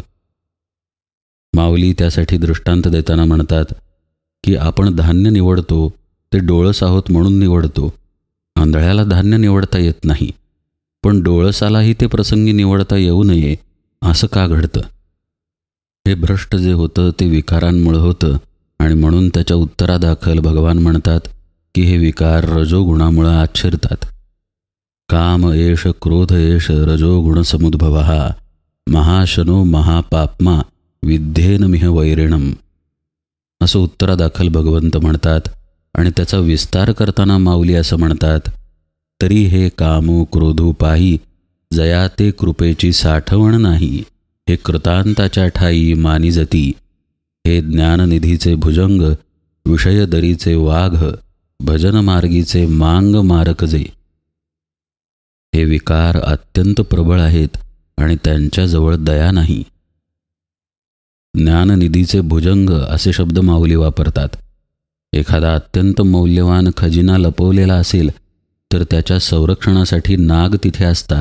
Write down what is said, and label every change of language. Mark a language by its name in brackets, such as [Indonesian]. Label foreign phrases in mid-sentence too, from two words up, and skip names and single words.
[Marathi] माऊली त्यासाठी दृष्टांत देताना म्हणतात की आपण धान्य निवडतो ते डोळस आहोत म्हणून निवडतो, आंधळ्याला धान्य निवडता येत नाही, पण डोळसालाही ते प्रसंगी निवडता येऊ नये असं का घडतं? हे भ्रष्ट जे होतं ते विकारांमुळे होतं आणि म्हणून त्याच्या उत्तरादाखल भगवान म्हणतात की हे विकार रजोगुणामुळे आत शिरतात. [Sanskrit] काम एष क्रोध एष रजोगुणसमुद्भव महाशनो महापाप्मा विद्धेन मिह वैरिणम [Marathi] असं उत्तरादाखल भगवंत म्हणतात. आणि त्याचा विस्तार करताना माऊली असं म्हणतात, तरी हे कामो क्रोधो पाही जया ते कृपेची साठवण नाही. हे कृतांताच्या ठाई मानी जती हे ज्ञाननिधीचे भुजंग विषयदरीचे वाघ भजनमार्गीचे मांग मारकजे. हे विकार अत्यंत प्रबळ आहेत आणि त्यांच्याजवळ दया नाही. ज्ञाननिधीचे भुजंग असे शब्द माऊली वापरतात. एखादा अत्यंत मौल्यवान खजिना लपवलेला असेल तर त्याच्या संरक्षणासाठी नाग तिथे असतात.